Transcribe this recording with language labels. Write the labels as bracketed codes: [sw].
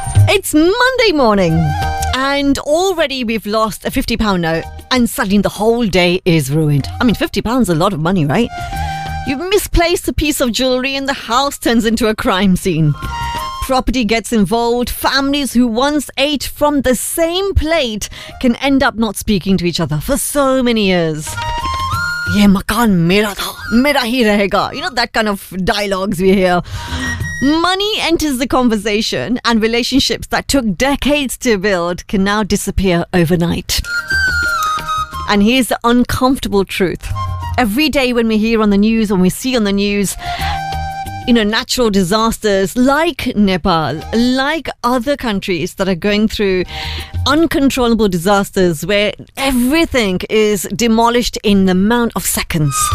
[en] It's Monday morning and already we've lost a £50 note and suddenly the whole day is ruined. I mean, £50 is a lot of money, right? You've misplaced a piece of jewellery and the house turns into a crime scene. Property gets involved. Families who once ate from the same plate can end up not speaking to each other for so many years. [hi] ये मकान मेरा था, मेरा ही रहेगा. [en] You know that kind of dialogues we hear. Money enters the conversation and relationships that took decades to build can now disappear overnight. And here's the uncomfortable truth. Every day when we hear on the news, when we see on the news, you know, natural disasters like Nepal, like other countries that are going through uncontrollable disasters where everything is demolished in the amount of seconds.